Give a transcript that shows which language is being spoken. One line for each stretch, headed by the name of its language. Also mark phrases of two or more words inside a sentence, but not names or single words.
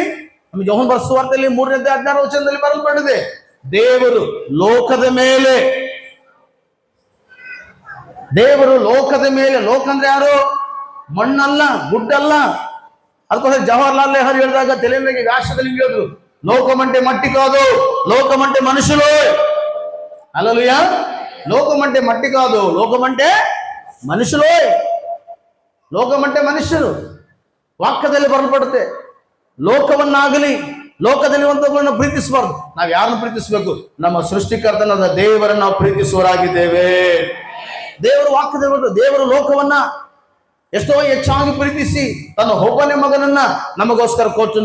Kannada: ನಮ್ಗೆ ಯೋಹನ್ ಬರೆದ ಸುವಾರ್ತೆಯಲ್ಲಿ 3ನೇ 16ನೇ ವಚನದಲ್ಲಿ ಬರೆಯಲ್ಪಟ್ಟಿದೆ, ದೇವರು ಲೋಕದ ಮೇಲೆ ಲೋಕ ಅಂದ್ರೆ ಯಾರು? ಮಣ್ಣಲ್ಲ, ಗುಡ್ಡಲ್ಲ. ಅದಕ್ಕೋಸ್ಕರ ಜವಾಹರ್ಲಾಲ್ ನೆಹರು ಹೇಳಿದಾಗ ತಲೆ ಮೇಲೆ ವ್ಯಾಸದಲ್ಲಿ ಹೇಳಿದ್ರು,
Telugu: లోకమంటే మట్టి కాదు, లోకమంటే మనుషులు. హల్లెలూయా. లోకమంటే మట్టి కాదు, లోకమంటే మనుషులు.
Kannada: ಲೋಕమంటే ಮನುಷ್ಯರು. ವಾಕ್ಯದಲ್ಲಿ ಬರಲ್ಪಡುತ್ತೆ, ಲೋಕವನ್ನಾಗಲಿ ಲೋಕದಲ್ಲಿರುವಂತವರನ್ನು ಪ್ರೀತಿಸಬಾರ್ದು. ನಾವು ಯಾರನ್ನು ಪ್ರೀತಿಸಬೇಕು? ನಮ್ಮ ಸೃಷ್ಟಿಕರ್ತನಾದ ದೇವರನ್ನು ನಾವು ಪ್ರೀತಿಸುವರಾಗಿದ್ದೇವೆ. ದೇವರು ವಾಕ್ಯದಲ್ಲಿ ಬರ್ತದೆ, ದೇವರು ಲೋಕವನ್ನ ಎಷ್ಟೋ ಹೆಚ್ಚಾಗಿ ಪ್ರೀತಿಸಿ ತನ್ನ ಒಬ್ಬನೇ ಮಗನನ್ನ ನಮಗೋಸ್ಕರ ಕೊಟ್ಟನು.